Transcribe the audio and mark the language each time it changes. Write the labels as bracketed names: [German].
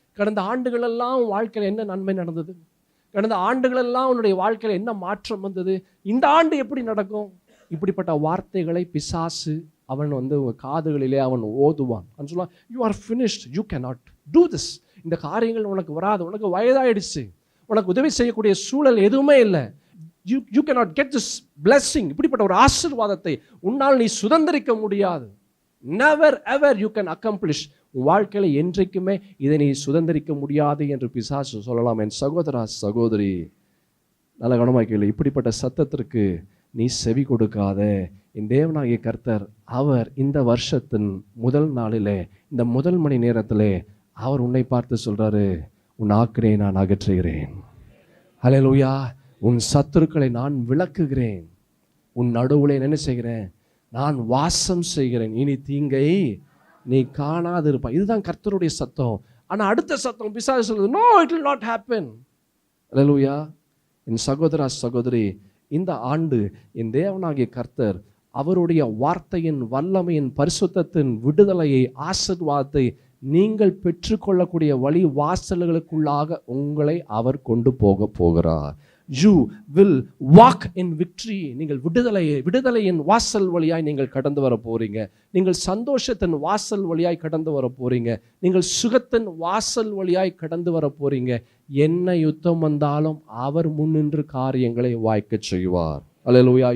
[Tamil] கடந்த ஆண்டுகளெல்லாம் வாழ்க்கையில் என்ன நன்மை நடந்தது? கடந்த ஆண்டுகளெல்லாம் உன்னுடைய வாழ்க்கையில் என்ன மாற்றம் வந்தது? இந்த ஆண்டு எப்படி நடக்கும்? இப்படிப்பட்ட வார்த்தைகளை பிசாசு அவன் உங்கள் காதுகளிலே அவன் ஓதுவான். அவன் சொல்லுவான், [English] You are finished, you cannot do this. [Tamil] இந்த காரியங்கள் உனக்கு வராது, உனக்கு வயதாயிடுச்சு, உனக்கு உதவி செய்யக்கூடிய சூழல் எதுவுமே இல்லை, [English] You cannot get this blessing. [Tamil] இப்படிப்பட்ட ஒரு ஆசீர்வாதத்தை உன்னால் நீ சுதந்திரிக்க முடியாது. [English] never ever you can accomplish. [Tamil] உன் வாழ்க்கையில் என்றைக்குமே இதை நீ சுதந்திரிக்க முடியாது என்று பிசாசு சொல்லலாம். என் சகோதரா சகோதரி, நல்ல கவனமாக கேளு. இப்படிப்பட்ட சத்தத்திற்கு நீ செவி கொடுக்காத. என் தேவனாகிய கர்த்தர் அவர் இந்த வருஷத்தின் முதல் நாளிலே, இந்த முதல் மணி நேரத்திலே அவர் உன்னை பார்த்து சொல்றாரு, உன் ஆக்கினை நான் அகற்றுகிறேன். ஹல்லேலூயா. உன் சத்துருக்களை நான் விலக்குகிறேன். உன் நடுவுல என்ன செய்கிறேன்? நான் வாசம் செய்கிறேன். இனி தீங்கை நீ காணாது இருப்பாய். இதுதான் கர்த்தருடைய சத்தம். ஆனா அடுத்த சத்தம் பிசாசு சொல்லுது, [English] No, it will not happen. [Tamil] ஹல்லேலூயா. என் சகோதரா சகோதரி, இந்த ஆண்டு என் தேவனாகிய கர்த்தர் அவருடைய வார்த்தையின் வல்லமையின் பரிசுத்தத்தின் விடுதலையை, ஆசீர்வாதத்தை நீங்கள் பெற்றுக்கொள்ளக்கூடிய வழி வாசல்களுக்குள்ளாக உங்களை அவர் கொண்டு போக போகிறார். [English] You will walk in victory. [Tamil] நீங்கள் விடுதலையின் வாசல் வழியாய் நீங்கள் கடந்து வர போறீங்க. நீங்கள் சந்தோஷத்தின் வாசல் வழியாய் கடந்து வர போறீங்க. நீங்கள் சுகத்தின் வாசல் வழியாய் கடந்து வர போறீங்க. என்ன யுத்தம் வந்தாலும் அவர் முன்னின்று காரியங்களை வாய்க்க செய்வார். அல்லேலூயா.